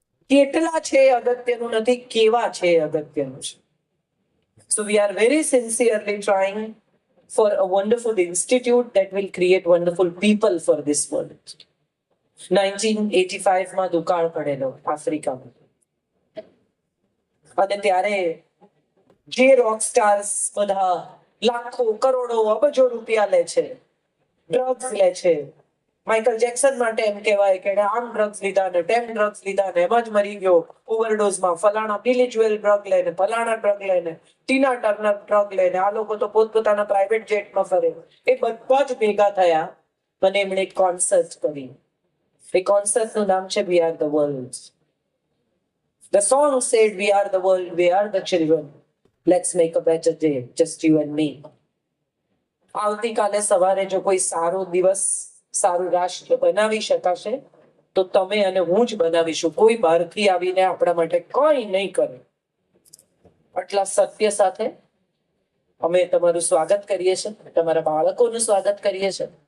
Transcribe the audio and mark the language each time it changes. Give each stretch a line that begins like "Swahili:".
Gujarati: કેટલા છે અગત્યનું નથી, કેવા છે અગત્યનું છે.
English: So we are very sincerely trying for a wonderful institute that will create wonderful people for this world.
Gujarati: 1985 માં દુકાળ પડેલો આફ્રિકામાં, અને ત્યારે જે રોક સ્ટાર્સ બધા લાખો કરોડો અબજો રૂપિયા લે છે, ડ્રગ્સ લે છે. માઇકલ જેક્સન માટે એમ કહેવાય કે આમ ડ્રગ્સ લીધા ને તેમ ડ્રગ્સ લીધા ને એમાં જ મરી ગયો ઓવરડોઝમાં, ફલાણા બિલી જ્વેલ ડ્રગ લઈને, ફલાણા ડ્રગ લઈને, ટીના ટર્નર ડ્રગ લઈને. આ લોકો તો પોતપોતાના પ્રાઇવેટ જેટમાં ફરે. એ બધા જ ભેગા થયા અને એમણે એક કોન્સર્ટ કરી. એ કોન્સર્ટનું નામ છે we are the world.
English: The song said, "We are the world, we are the children. Let's make a better day, just you and me."
Gujarati: આવતીકાલે સવારે જો કોઈ સારો દિવસ, સારું રાષ્ટ્ર બનાવી શકાશે તો તમે અને હું જ બનાવીશું. કોઈ બહારથી આવીને આપણા માટે કંઈ નહીં કરે. આટલા સત્ય સાથે અમે તમારું સ્વાગત કરીએ છીએ, તમારા બાળકોનું સ્વાગત કરીએ છીએ.